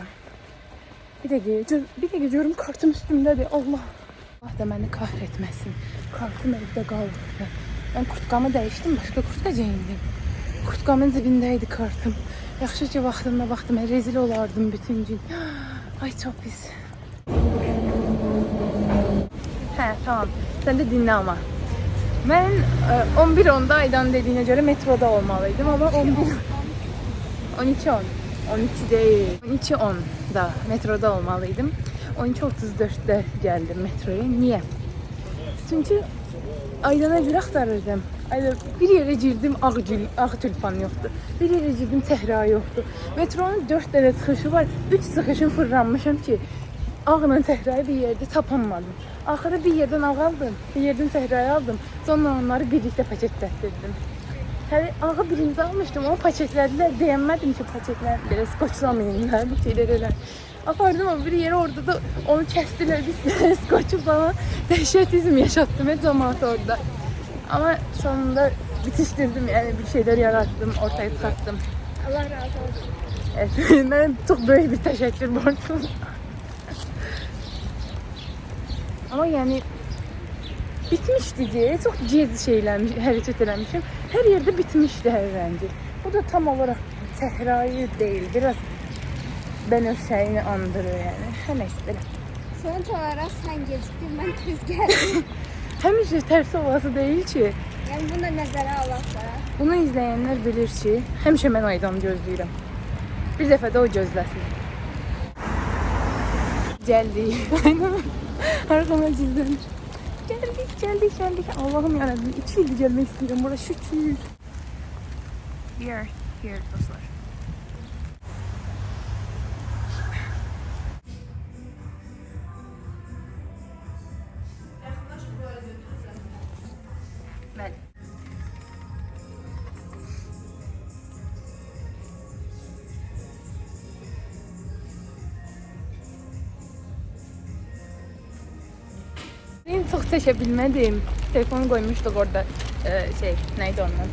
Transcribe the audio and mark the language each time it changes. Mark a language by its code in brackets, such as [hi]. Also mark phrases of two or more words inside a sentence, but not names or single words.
[az] Bir dəqiqə görüm kartım üstümdədir. Allah. Allah da məni kahretməsin. Kartım evdə qaldı. Ben kurtkamı dəyişdim. Başka kurtka geyindim. Kurtkamın cibindəydi kartım. Yaxşı ki vaxtımda baxdım. Rezil olardım bütün gün. Ay çok pis. [tr] He tamam. Sen de dinle ama. [az] Mən 11:10-da Aydan dediyinə görə metroda olmalıydım, amma 12:10 değil. 12:10'da metroda olmalıydım. 12:34'də gəldim metroya. Niyə? Çünki Aydana bir axtarırdım. Bir yerə girdim, ağ tülpan yoxdur. Bir yerə girdim, səhra yoxdur. Metronun 4 dənə çıxışı var. 3 çıxışın fırlanmışam ki, ağla səhrayı bir yerdə tapamadım. Axırı bir yerdən ağ aldım, bir yerdən səhrayı aldım. Sonra onları birlikdə paketlədirdim. Hələ ağı birinci almışdım, onu paketlədilər. Deyənmədim ki, paketlər skoçlamayınlar, bir şeylər elə. [tr] Apardım ama bir yere orada da onu kestiler, bir skoçu bana dehşetizm yaşattı ve cemaat orada. Ama sonunda bitiştirdim, yani bir şeyler yarattım, ortaya çıkarttım. Allah razı olsun. Evet, ben çok böyle bir teşekkür borçluyum. Ama yani bitmişti diye çok cez şeylenmiş, hareket eləmişim. Her yerde bitmişti her rengi. Bu da tam olarak sehrayı değil, biraz Benöşe'yi andırıyor yani. Her neyse böyle. Sonuç olarak sen geciktin, ben tez geldim. [az] Həmişə tərs [tr] olası değil ki. [az] Yani bunu da nəzərə alaqlar. Bunu izleyenler bilir ki, həmişə mən Aydanı gözləyirəm. Bir dəfə də o gözləsin. Gəldik. Arxama gizlənir. Gəldik. Allah'ım yarabbim. 2 ildir gəlmək istəyirəm. Bura şükür. Here dostlar. Bəli. [tr] Benim çok seçebilmedim. Telefonu koymuştuk orada neydi onun?